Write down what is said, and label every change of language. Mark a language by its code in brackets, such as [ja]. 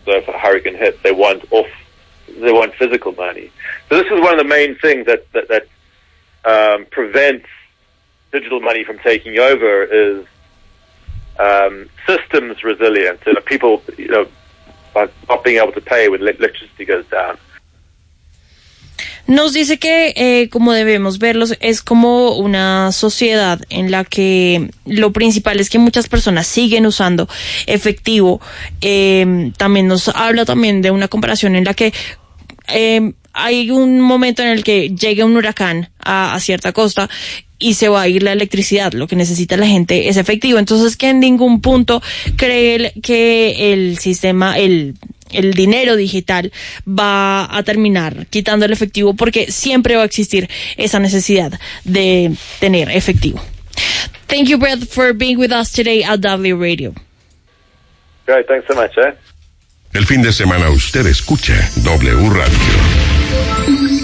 [en] So if a hurricane hits, they want physical money. So this is one of the main things that prevents digital money from taking over is systems resilience. So people, you know, are not being able to pay when electricity goes down. [es] Nos dice que como debemos verlos es como una sociedad en la que lo principal es que muchas personas siguen usando efectivo. También nos habla también de una comparación en la que hay un momento en el que llega un huracán a cierta costa y se va a ir la electricidad. Lo que necesita la gente es efectivo. Entonces, que en ningún punto cree que el sistema, el dinero digital va a terminar quitando el efectivo, porque siempre va a existir esa necesidad de tener efectivo. [en] Thank you, Brett, for being with us today at W Radio. Great, thanks so much, [es] El fin de semana usted escucha W Radio.